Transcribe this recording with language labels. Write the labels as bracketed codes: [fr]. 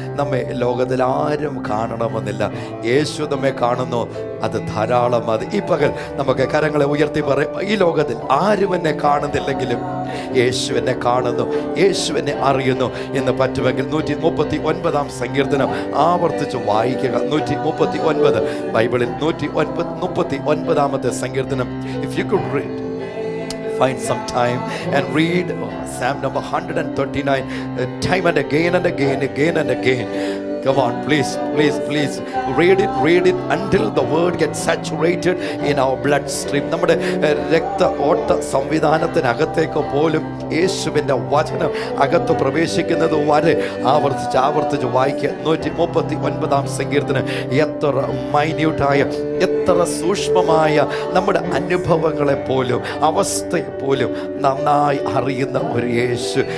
[ml] നമ്മെ ലോകത്തിൽ ആരും കാണണമെന്നില്ല, യേശു നമ്മെ കാണുന്നു, അത് ധാരാളം മതി. ഈ പകൽ നമുക്ക് കരങ്ങളെ ഉയർത്തി പറയും, ഈ ലോകത്തിൽ ആരും എന്നെ കാണുന്നില്ലെങ്കിലും യേശു എന്നെ കാണുന്നു, യേശു എന്നെ അറിയുന്നു എന്ന് പറ്റുമെങ്കിൽ 139 സങ്കീർത്തനം ആവർത്തിച്ച് വായിക്കുക. 139 ബൈബിളിൽ 139 സങ്കീർത്തനം. [en] If you could read, find some time and read Psalm number 139 time and again and again and again. Come on, please read it until the word gets saturated in our bloodstream. [ml] നമ്മുടെ രക്ത ഓട്ട സംവിധാനത്തിനകത്തേക്ക് പോലും യേശുവിൻ്റെ വചനം അകത്ത് പ്രവേശിക്കുന്നത് വരെ ആവർത്തിച്ച് വായിക്കുക. 139 സങ്കീർത്തനം. എത്ര മൈന്യൂട്ടായ, എത്ര സൂക്ഷ്മമായ നമ്മുടെ അനുഭവങ്ങളെ പോലും അവസ്ഥയെ പോലും നന്നായി അറിയുന്ന ഒരു യേശു.